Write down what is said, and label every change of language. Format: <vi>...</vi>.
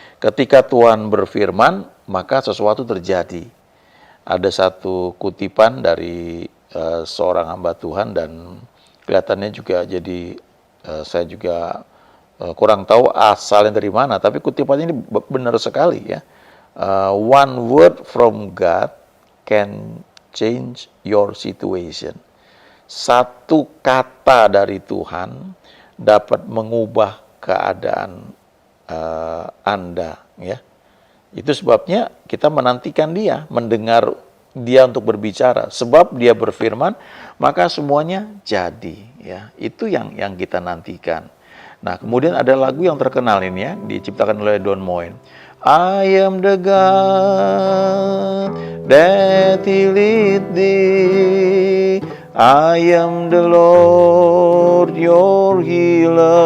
<id>Ketika Tuhan berfirman, maka sesuatu terjadi. Ada satu kutipan dari seorang hamba Tuhan, dan kelihatannya juga jadi saya juga kurang tahu asalnya dari mana, tapi kutipan ini benar sekali, ya.</id> <en>One word from God can change your situation.</en> <id>Satu kata dari Tuhan dapat mengubah keadaan Anda, ya. Itu sebabnya kita menantikan dia, mendengar dia untuk berbicara. Sebab dia berfirman, maka semuanya jadi, ya. Itu yang kita nantikan. Nah, kemudian ada lagu yang terkenal ini, ya, diciptakan oleh Don Moen.</id> <en>I am the God that healeth thee. I am the Lord your healer.</en>